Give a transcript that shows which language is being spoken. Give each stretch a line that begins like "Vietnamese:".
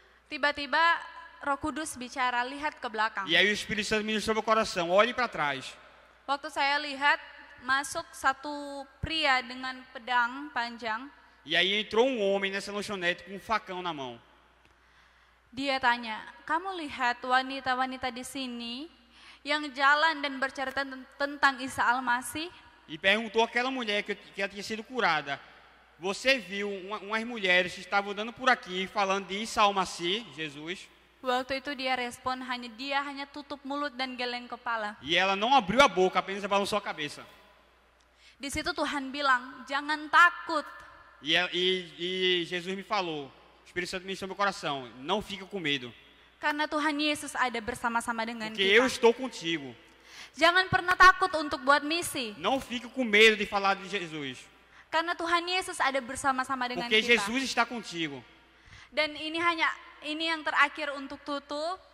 Indonesian: Tiba-tiba Roh Kudus bicara, lihat ke belakang.
Portuguese: e aí o Espírito Santo ministrou meu coração, olhe para trás.
Indonesian: Waktu saya lihat, masuk satu pria dengan pedang panjang.
Portuguese: E aí entrou um homem nessa lanchonete com um facão na mão.
Indonesian: Dia tanya, kamu lihat wanita-wanita di sini yang jalan dan bercerita tentang Isa Al-Masih?
Portuguese: E perguntou àquela mulher que ela tinha sido curada, você viu umas mulheres que estavam andando por aqui falando de Isa Al-Masih, Jesus?
Indonesian: Waktu itu dia respon, dia hanya tutup mulut dan geleng kepala.
Portuguese: E ela não abriu a boca, apenas balançou a cabeça.
Indonesian: Di situ Tuhan bilang, jangan takut.
Portuguese: E Jesus me falou, o Espírito Santo ministrou meu coração, não fica com medo,
Indonesian: Karena Tuhan Yesus ada bersama-sama dengan
Portuguese: porque eu
Indonesian: kita.
Portuguese: estou contigo.
Indonesian: Jangan pernah takut untuk buat misi.
Portuguese: Não fique com medo de falar de Jesus,
Indonesian: Karena Tuhan Yesus ada bersama-sama dengan
Portuguese: porque
Indonesian: kita.
Portuguese: Jesus está contigo.
Indonesian: Dan ini yang terakhir untuk tutup.